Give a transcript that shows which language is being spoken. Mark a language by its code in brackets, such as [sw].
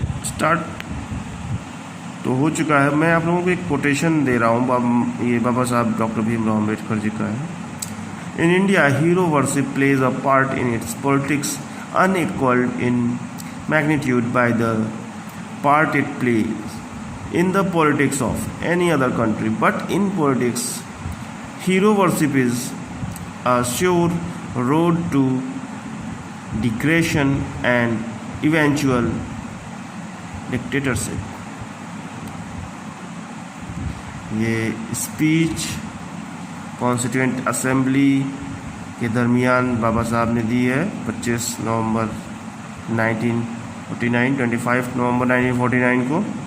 [hi] Start तो हो चुका है। मैं आप लोगों को एक कोटेशन दे रहा हूँ, ये बाबा साहब डॉक्टर भीमराव अम्बेडकर जी का है। [en] In India hero worship plays a part in its politics unequaled in magnitude by the part it plays in the politics of any other country, but in politics hero worship is a sure road to degradation and eventual dictatorship। [hi] ये speech constituent assembly के दरमियान बाबा साहब ने दी है 25 नवंबर 1949, 25 नवंबर 1949 को।